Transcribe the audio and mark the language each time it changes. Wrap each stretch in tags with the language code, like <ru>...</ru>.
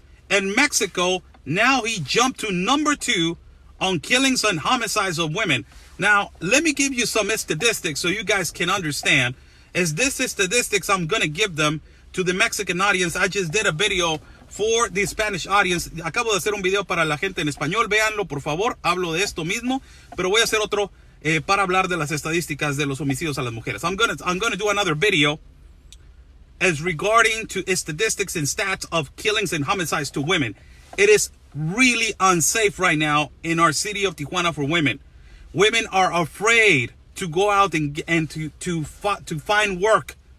<en>And Mexico, now he jumped to number 2 on killings and homicides of women. Now, let me give you some statistics so you guys can understand. As this is statistics, I'm going to give them to the Mexican audience. I just did a video for the Spanish audience.</en> <es>Acabo de hacer un video para la gente en español. Véanlo, por favor. Hablo de esto mismo, pero voy a hacer otro para hablar de las estadísticas de los homicidios a las mujeres.</es> <en>I'm gonna do another video as regarding to statistics and stats of killings and homicides to women. It is really unsafe right now in our city of Tijuana for women. Women are afraid to go out and to find work.</en>